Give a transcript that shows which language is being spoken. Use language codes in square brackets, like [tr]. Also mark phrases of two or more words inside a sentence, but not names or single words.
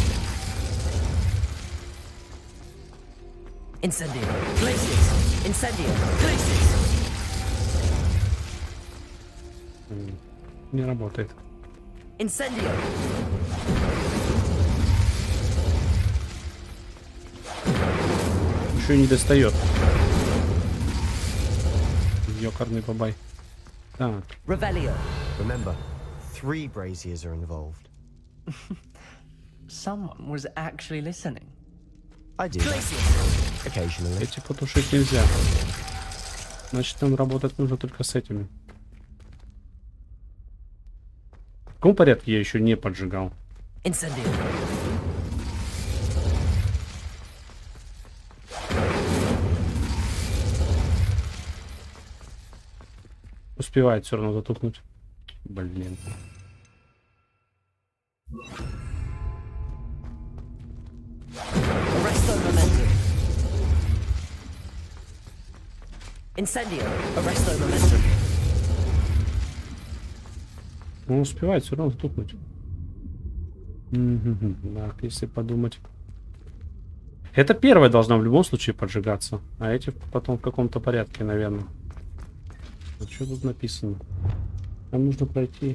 [la] Incendio. Glacius. Incendio. Glacius. [ru] Не работает. [la] Incendio. [ru] Еще не достает. Ёкарный бабай. Так. [la] Revelio. [en] Remember, 3 braziers are involved. Someone was actually listening. I do. Occasionally. [ru] Эти потушить нельзя. Значит, нам работать нужно только с этими. В каком порядке я еще не поджигал? [la] Incendio. [ru] Успевает все равно затухнуть. Блин. [la] Arresto momentum. Incendio. Arresto momentum. [ru] Он успевает все равно затухнуть. Так, если подумать. Это первая должна в любом случае поджигаться. А эти потом в каком-то порядке, наверное. Что тут написано? Нам нужно пройти.